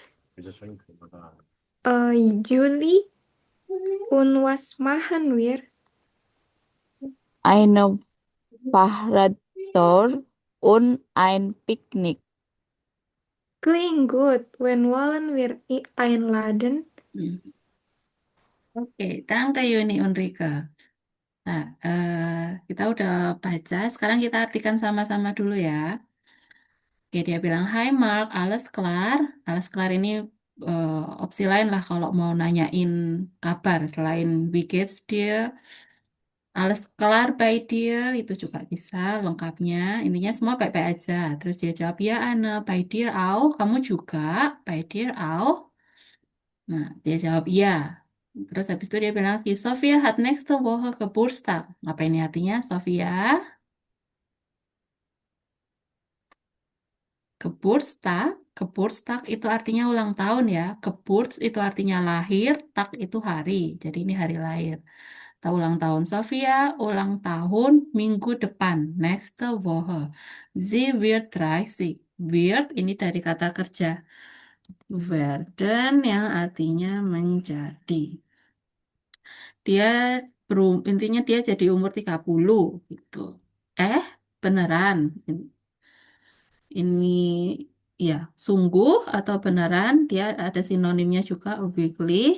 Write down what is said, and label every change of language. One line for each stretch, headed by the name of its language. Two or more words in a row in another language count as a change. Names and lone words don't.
German: Juli. Und was machen wir? Eine Fahrradtour und ein Picknick. Klingt gut. Wann wollen wir einladen? Oke, danke Yuni Ulrike.
Indonesian: Nah, kita udah baca. Sekarang kita artikan sama-sama dulu ya. Oke, dia bilang,
German: Hai Mark, alles klar. Alles klar
Indonesian: ini opsi lain lah kalau mau nanyain kabar.
German: Selain wie geht's dir, alles klar by dir,
Indonesian: itu juga bisa lengkapnya. Intinya semua baik-baik aja. Terus dia jawab, ya Anne,
German: by dir auch.
Indonesian: Kamu juga,
German: by dir auch.
Indonesian: Nah, dia jawab iya. Terus habis itu dia bilang lagi,
German: Sofia hat nächste Woche Geburtstag.
Indonesian: Apa ini artinya, Sofia? Geburtstag, Geburtstag itu artinya ulang tahun ya. Geburts itu artinya lahir, tak itu hari. Jadi ini hari lahir. Tahu ulang tahun Sofia, ulang tahun minggu depan.
German: Nächste Woche. Sie wird 30.
Indonesian: Wird ini dari kata kerja. Werden yang artinya menjadi. Dia intinya dia jadi umur 30 gitu. Beneran. Ini ya, sungguh atau beneran, dia ada sinonimnya juga, weekly.